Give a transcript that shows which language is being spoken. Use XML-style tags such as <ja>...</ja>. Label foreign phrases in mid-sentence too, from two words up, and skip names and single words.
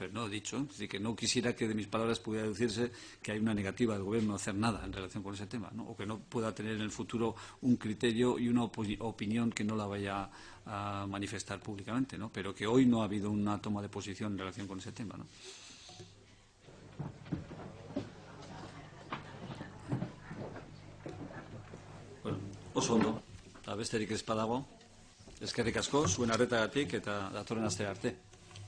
<es>Pero no he dicho, es decir, que no quisiera que de mis palabras pudiera decirse que hay una negativa del Gobierno a hacer nada en relación con ese tema, ¿no? O que no pueda tener en el futuro un criterio y una opinión que no la vaya a manifestar públicamente, ¿no? Pero que hoy no ha habido una toma de posición en relación con ese tema, ¿no?</es> <eu>Bueno, oso ondo, besterik ez badago. Eskerrik asko, zuen arretagatik eta datorren astea arte.</eu>